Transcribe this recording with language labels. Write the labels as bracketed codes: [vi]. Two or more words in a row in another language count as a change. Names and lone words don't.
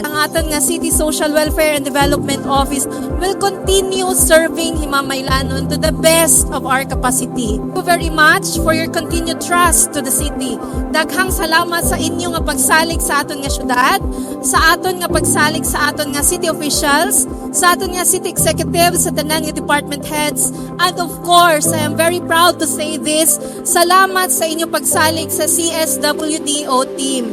[hil] Ang aton nga [en] City Social Welfare and Development Office will continue serving Himamaylanon to the best of our capacity. Thank you very much for your continued trust to the city. [hil] Daghang salamat sa inyo nga pagsalig sa aton nga syudad, sa aton nga pagsalig sa aton nga [en] city officials, [hil] sa aton nga [en] city executives, [hil] sa tanan nga [en] department heads, and of course, I am very proud to say this, [hil] salamat sa inyo pagsalig sa CSWDO team.